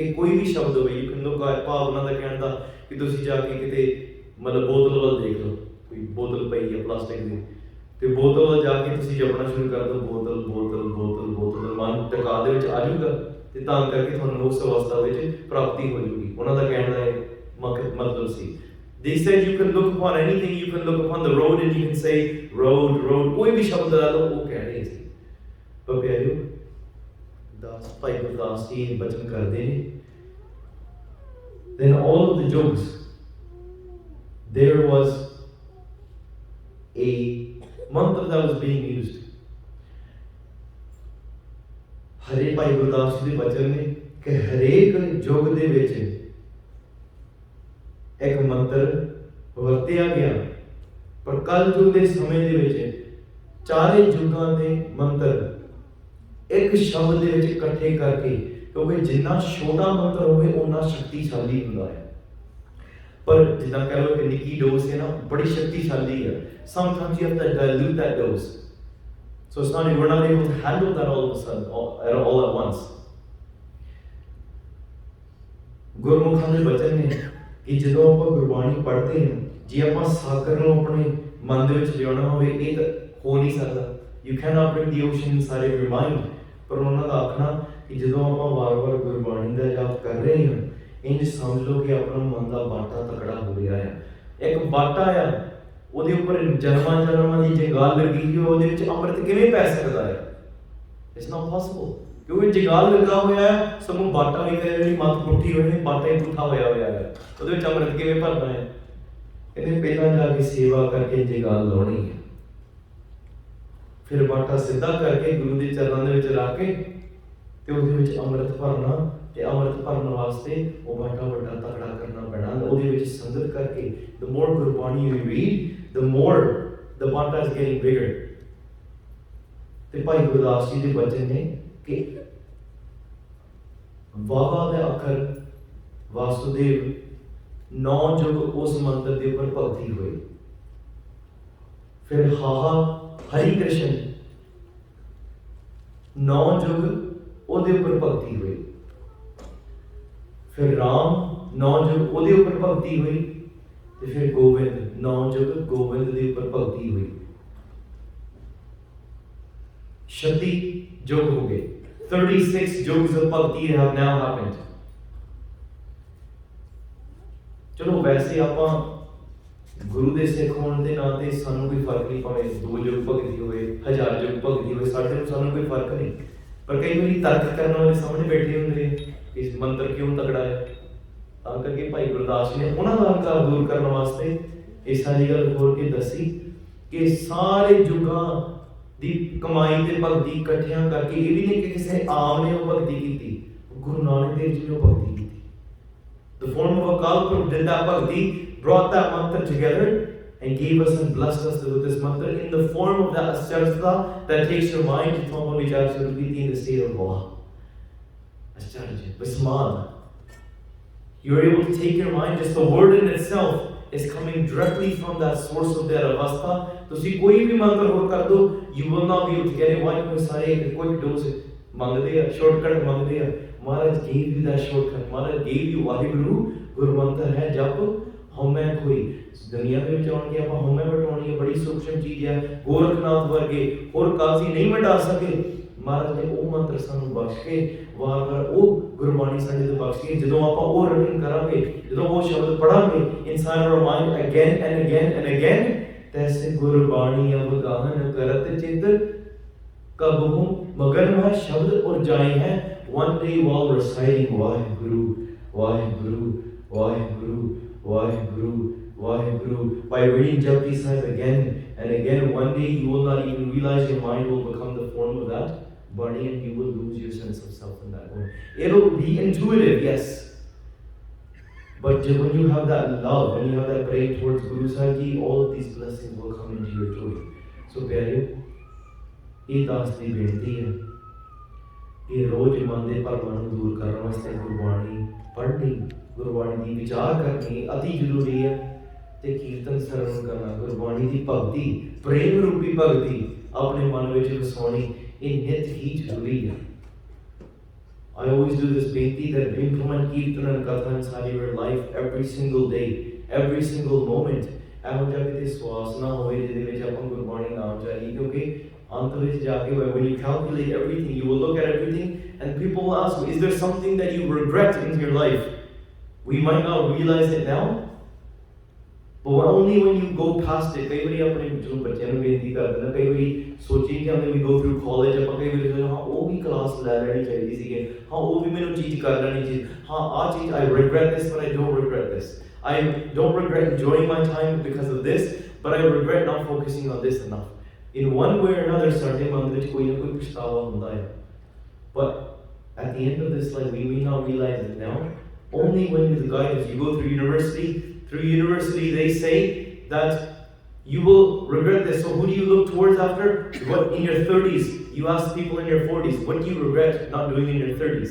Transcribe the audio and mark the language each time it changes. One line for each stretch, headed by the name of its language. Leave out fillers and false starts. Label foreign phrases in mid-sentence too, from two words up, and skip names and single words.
Punjabi: ਕਿ ਕੋਈ ਵੀ ਸ਼ਬਦ ਹੋਵੇ, ਭਾਵਨਾ ਦਾ ਕਹਿਣ ਦਾ ਕਿ ਤੁਸੀਂ ਜਾ ਕੇ ਕਿਤੇ ਮਤਲਬ ਬੋਤਲ ਵੱਲ ਦੇਖ ਲਓ, ਕੋਈ ਬੋਤਲ ਪਈ ਹੈ ਪਲਾਸਟਿਕ ਦੀ, ਤੇ ਬੋਤਲ ਵੱਲ ਜਾ ਕੇ ਤੁਸੀਂ ਜਪਣਾ ਸ਼ੁਰੂ ਕਰ ਦਿਓ, ਬੋਤਲ ਬੋਤਲ ਬੋਤਲ ਬੋਤਲ, ਮਨ ਟਿਕਾ ਦੇ ਵਿੱਚ ਆ ਜਾਊਗਾ ਤੇ ਤਾਂ ਕਰਕੇ ਤੁਹਾਨੂੰ ਉਸ ਅਵਸਥਾ ਵਿੱਚ ਪ੍ਰਾਪਤੀ ਹੋ ਜਾਊਗੀ। ਉਹਨਾਂ ਦਾ ਕਹਿਣ ਦਾ ਮਤਲਬ ਸੀ।
English: They said you can look upon anything, you can look upon the road and you can say road road,
Punjabi: ਕੋਈ ਵੀ ਸ਼ਬਦ ਲਾ ਲਓ, ਉਹ ਕਹਿ ਰਹੇ ਸੀ। ਪਰ ਪਿਆਰਿਓ, ਦਾਸ ਭਾਈ ਗੁਰਦਾਸ ਜੀ ਬਚਨ ਕਰਦੇ ਨੇ,
English: then all of the jokes, there was a mantra that was being used.
Punjabi: ਹਰੇ ਭਾਈ ਗੁਰਦਾਸ ਜੀ ਦੇ ਬਚਨ ਨੇ ਕਿ ਹਰੇਕ ਯੁੱਗ ਦੇ ਵਿੱਚ ਇੱਕ ਮੰਤਰ ਵਰਤਿਆ ਗਿਆ, ਪਰ ਕਲ ਯੁੱਗ ਦੇ ਸਮੇਂ ਦੇ ਵਿੱਚ ਚਾਰੇ ਯੁੱਗਾਂ ਦੇ ਮੰਤਰ ਇੱਕ ਸ਼ਬਦ ਦੇ ਵਿੱਚ ਇਕੱਠੇ ਕਰਕੇ, ਕਿਉਂਕਿ ਜਿੰਨਾ ਛੋਟਾ ਮੰਤਰ ਹੋਵੇ ਓਨਾ ਸ਼ਕਤੀਸ਼ਾਲੀ ਹੁੰਦਾ ਹੈ। ਪਰ ਜਿੱਦਾਂ ਕਹਿ ਲਓ ਕਿ ਨਿੱਕੀ ਡੋਜ਼ ਹੈ ਨਾ, ਬੜੀ ਸ਼ਕਤੀਸ਼ਾਲੀ ਹੈ।
English: Sometimes you have to dilute that dose, so it's not, we're not able to handle that all of a sudden, all at once.
Punjabi: ਗੁਰਮੁਖਾਂ ਦੇ ਬਚਨ ਨੇ ਕਿ ਜਦੋਂ ਆਪਾਂ ਗੁਰਬਾਣੀ ਪੜ੍ਹਦੇ ਹਾਂ, ਜੇ ਆਪਾਂ ਸਾਗਰ ਨੂੰ ਆਪਣੇ ਮਨ ਦੇ ਵਿੱਚ ਲਿਆਉਣਾ ਹੋਵੇ, ਇਹ ਤਾਂ ਹੋ ਨਹੀਂ ਸਕਦਾ।
English: You cannot bring the ocean inside of your mind.
Punjabi: ਪਰ ਉਹਨਾਂ ਦਾ ਆਖਣਾ ਕਿ ਜਦੋਂ ਆਪਾਂ ਵਾਰ-ਵਾਰ ਗੁਰਬਾਣੀ ਦਾ ਜਾਪ ਕਰ ਰਹੇ ਹਾਂ, ਇੰਝ ਸਮਝ ਲਓ ਕਿ ਆਪਣਾ ਮਨ ਦਾ ਬਾਟਾ ਤਕੜਾ ਹੋ ਰਿਹਾ ਹੈ। ਇੱਕ ਬਾਟਾ ਆ, ਉਹਦੇ ਉੱਪਰ ਜਨਮਾਂ ਦੀ ਜੰਗਾਲ ਲੱਗੀ ਹੋਈ, ਉਹਦੇ ਵਿੱਚ ਅੰਮ੍ਰਿਤ ਕਿਵੇਂ ਪੈ ਸਕਦਾ ਹੈ?
English: It's not possible.
Punjabi: ਕਿਉਂਕਿ ਜੰਗਾਲ ਲੱਗਾ ਹੋਇਆ ਹੈ, ਸਗੋਂ ਬਾਟਾ ਵੀ ਕਹਿੰਦੇ ਮੱਤ ਪੁੱਠੀ ਹੋਈ ਨੇ, ਬਾਟਾ ਹੀ ਪੁੱਠਾ ਹੋਇਆ ਹੈ, ਉਹਦੇ ਵਿੱਚ ਅੰਮ੍ਰਿਤ ਕਿਵੇਂ ਭਰਨਾ ਹੈ? ਇਹਨੇ ਪਹਿਲਾਂ ਜਾ ਕੇ ਸੇਵਾ ਕਰਕੇ ਜੰਗਾਲ ਲਾਉਣੀ ਹੈ, ਫਿਰ ਬਾਟਾ ਸਿੱਧਾ ਕਰਕੇ ਗੁਰੂ ਦੇ ਚਰਨਾਂ ਦੇ ਵਿੱਚ ਰੱਖ ਕੇ ਤੇ ਉਹਦੇ ਵਿੱਚ ਅੰਮ੍ਰਿਤ ਭਰਨਾ, ਤੇ ਅੰਮ੍ਰਿਤ ਭਰਨ ਵਾਸਤੇ ਉਹ ਬਾਟਾ ਵੱਡਾ ਤਕੜਾ ਕਰਨਾ ਪੈਣਾ, ਉਹਦੇ ਵਿੱਚ ਸੰਗਤ ਕਰਕੇ।
English: The more ਗੁਰਬਾਣੀ you read, the more the ਬਾਟਾ is getting bigger.
Punjabi: ਤੇ ਭਾਈ ਗੁਰਦਾਸ ਜੀ ਦੇ ਬਚਨ ਨੇ ਕਿ ਵਾਵਾ ਦੇ ਅੱਖਰ ਵਾਸੁਦੇਵ 9 ਯੁੱਗ ਉਸ ਮੰਤਰ ਦੇ ਉੱਪਰ ਭਗਤੀ ਹੋਈ। ਫਿਰ ਹਾਹਾ ਹਰੀ ਕ੍ਰਿਸ਼ਨ 9 ਯੁੱਗ ਉਹਦੇ ਉੱਪਰ ਭਗਤੀ ਹੋਈ। ਫਿਰ ਰਾਮ 9 ਯੁੱਗ ਉਹਦੇ ਉੱਪਰ ਭਗਤੀ ਹੋਈ, ਤੇ ਫਿਰ ਗੋਬਿੰਦ 9 ਯੁੱਗ ਗੋਬਿੰਦ ਦੇ ਉੱਪਰ ਭਗਤੀ ਹੋਈ। 36 ਯੁੱਗ ਹੋ ਗਏ।
English: 36 ਯੁੱਗਸ of bhakti have now happened.
Punjabi: ਚਲੋ ਵੈਸੇ ਆਪਾਂ ਗੁਰੂ ਦੇ ਸਿੱਖ ਹੋਣ ਦੇ ਨਾਂ ਤੇ ਸਾਨੂੰ ਕੋਈ ਫਰਕ ਨਹੀਂ, ਭਾਵੇਂ 2 ਯੁੱਗ ਭਗਤੀ ਹੋਵੇ, 1000 ਯੁੱਗ ਭਗਤੀ ਹੋਵੇ, ਸਾਨੂੰ ਕੋਈ ਫਰਕ ਨਹੀਂ। ਪਰ ਕਈ ਵਾਰੀ ਤਰਕ ਕਰਨ ਵਾਲੇ ਸਾਹਮਣੇ ਬੈਠੇ ਹੁੰਦੇ ਨੇ ਕਿ ਇਸ ਮੰਤਰ ਕਿਉਂ ਤਕੜਾ ਹੈ, ਤਾਂ ਕਰਕੇ ਭਾਈ ਗੁਰਦਾਸ ਜੀ ਨੇ ਉਹਨਾਂ ਦਾ ਹੰਕਾਰ ਦੂਰ ਕਰਨ ਵਾਸਤੇ ਇਹ ਸਾਰੀ ਗੱਲ ਖੋਲ ਕੇ ਦੱਸੀ ਕਿ ਸਾਰੇ ਯੁੱਗਾਂ ਦੀ ਕਮਾਈ ਤੇ ਭਗਤੀ ਇਕੱਠਿਆਂ ਕਰਕੇ, ਇਹ ਵੀ ਨਹੀਂ ਕਿ ਕਿਸੇ ਆਮ ਨੇ ਉਹ ਭਗਤੀ ਕੀਤੀ, ਗੁਰੂ ਨਾਨਕ ਦੇਵ ਜੀ ਨੇ ਉਹ ਭਗਤੀ ਕੀਤੀ।
English: The form of Akal Purukh did that bhakti, brought that mantra together and gave us and blessed us with this mantra in the form of that Ascharjata that takes your mind to Thoma Vichar Surabhiti in the state of awe. Ascharja, Vismad. You're able to take your mind, just the word in itself is coming directly from that source of that avastha.
Punjabi: ਤੁਸੀਂ ਕੋਈ ਵੀ ਮੰਤਰ ਹੋਰ ਕਰ ਦੋ,
English: you will not be able to get it. Why?
Punjabi: ਕਿਉਂਕਿ ਸਾਰੇ ਇੱਕ
English: quick dose
Punjabi: ਮੰਗਦੇ ਆ, ਸ਼ਾਰਟਕਟ ਮੰਗਦੇ ਆ। ਮਹਾਰਾਜ
English: gave you that shortcut,
Punjabi: ਮਹਾਰਾਜ
English: gave you
Punjabi: ਵਾਹਿਗੁਰੂ ਗੁਰਮੰਤਰ ਹੈ ਜਪ ਹਉਮੈ ਖੋਈ। ਦੁਨੀਆ ਦੇ ਵਿੱਚ ਆਉਣ ਕੇ ਆਪਾਂ ਹਉਮੈ ਵਟਾਉਣੀ ਹੈ, ਬੜੀ ਸੂਖਮ ਚੀਜ਼ ਹੈ। ਗੋਰਖਨਾਥ ਵਰਗੇ ਹੋਰ ਕਾਜ਼ੀ ਨਹੀਂ ਮਿਟਾ ਸਕੇ, ਮਹਾਰਾਜ ਨੇ ਉਹ ਮੰਤਰ ਸਾਨੂੰ ਬਖਸ਼ ਕੇ ਵਾਰ-ਵਾਰ ਉਹ ਗੁਰਬਾਣੀ ਸਾਡੇ ਤੋਂ ਬਖਸ਼ ਕੇ ਜਦੋਂ ਆਪਾਂ ਉਹ ਰਟਨ ਕਰਾਂਗੇ, ਜਦੋਂ ਉਹ ਸ਼ਬਦ ਪੜਾਂਗੇ ਇਨਸਾਨ
English: our mind again and again and again,
Braj: ਤੈਸੇ ਗੁਰਬਾਣੀ ਅਬ ਗਾਹਨ ਕਰਤ ਚਿਤ ਕਬਹੂ ਮਗਨ ਵਹ ਸ਼ਬਦ ਔਰ ਜਾਏ ਹੈ।
English: One day while reciting
Punjabi: ਵਾਹਿਗੁਰੂ ਵਾਹਿਗੁਰੂ ਵਾਹਿਗੁਰੂ ਵਾਹਿਗੁਰੂ ਵਾਹਿਗੁਰੂ,
English: by reading Japji Sahib again and again, one day you will not even realize your mind will become the form of that body and you will lose your sense of self in that moment. It'll be intuitive, yes. But when you have that love, when you have that praying towards Guru Sahib Ji, all of these blessings will come into your joy.
Punjabi: So ਪਿਆਰਿਓ, ਇਹ ਦਾਸ ਦੀ ਬੇਨਤੀ ਹੈ ਕਿ ਰੋਜ਼ ਮਨ ਦੇ ਭਰਮਾਂ ਨੂੰ ਦੂਰ ਕਰਨ ਵਾਸਤੇ ਗੁਰਬਾਣੀ ਪੜ੍ਹਨੀ, ਗੁਰਬਾਣੀ ਦੀ ਵਿਚਾਰ ਕਰਨੀ ਅਤੀ ਜ਼ਰੂਰੀ ਹੈ। ਤੇ ਕੀਰਤਨ ਸਰਵਣ ਕਰਨਾ, ਗੁਰਬਾਣੀ ਦੀ ਭਗਤੀ, ਪ੍ਰੇਮ ਰੂਪੀ ਭਗਤੀ ਆਪਣੇ ਮਨ ਵਿੱਚ ਵਸਾਉਣੀ, ਇਹ ਨਿਤ ਹੀ ਜ਼ਰੂਰੀ ਹੈ।
English: I always do this ਬੇਨਤੀ that implement ਕੀਰਤਨ and ਕਥਾ inside your life every single day, every single moment।
Punjabi: ਇਹੋ ਜਿਹਾ ਕਿਤੇ ਸਵਾਸ ਨਾ ਹੋਵੇ ਜਿਹਦੇ ਵਿੱਚ ਆਪਾਂ ਗੁਰਬਾਣੀ ਨਾ ਉਚਾਰੀਏ, ਕਿਉਂਕਿ ਅੰਤ ਵਿੱਚ ਜਾ ਕੇ
English: when you calculate everything, you will look at everything and people will ask you, is there something that you regret in your life? We might not realize it now, but only when you go past it।
Punjabi: ਕਈ ਵਾਰੀ ਆਪਣੇ ਜਦੋਂ ਬੱਚਿਆਂ ਨੂੰ ਬੇਨਤੀ ਕਰਦੇ ਨਾ, ਕਈ ਵਾਰੀ ਸੋਚੀ ਕਿ
English: we go through college,
Punjabi: ਆਪਾਂ ਕਈ ਵਾਰੀ ਹਾਂ ਉਹ ਵੀ ਕਲਾਸ ਲੈ ਲੈਣੀ ਚਾਹੀਦੀ ਸੀਗੀ, ਹਾਂ ਉਹ ਵੀ ਮੈਨੂੰ ਚੀਜ਼ ਕਰ ਲੈਣੀ ਚਾਹੀਦੀ, ਹਾਂ ਆਹ ਚੀਜ਼
English: I regret this but I don't regret this, I don't regret enjoying my time because of this, but I regret not focusing on this enough। In one way or another
Punjabi: ਸਾਡੇ ਮਨ ਵਿੱਚ ਕੋਈ ਨਾ ਕੋਈ ਪਛਤਾਵਾ ਹੁੰਦਾ ਹੈ,
English: but at the end of this life we may not realize it now, only when the guidance you go through university, they say that you will regret this. So who do you look towards after? What in your 30s? You ask people in your 40s, what do you regret not doing in your 30s?